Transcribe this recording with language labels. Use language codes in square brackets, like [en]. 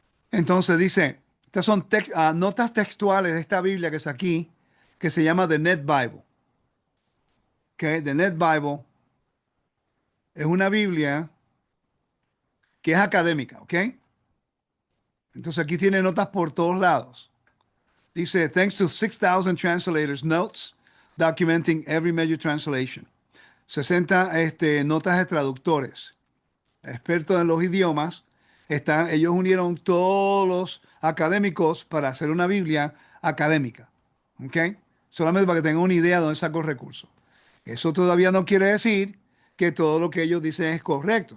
[es] Entonces dice, estas son notas textuales de esta Biblia que es aquí, que se llama The Net Bible. Ok, The Net Bible es una Biblia que es académica. Ok, entonces aquí tiene notas por todos lados. Dice, [en] thanks to 6,000 translators' notes documenting every major translation. [es] 60 notas de traductores, expertos en los idiomas. Ellos unieron todos los académicos para hacer una Biblia académica. ¿Ok? Solamente para que tengan una idea de dónde sacó recursos. Eso todavía no quiere decir que todo lo que ellos dicen es correcto.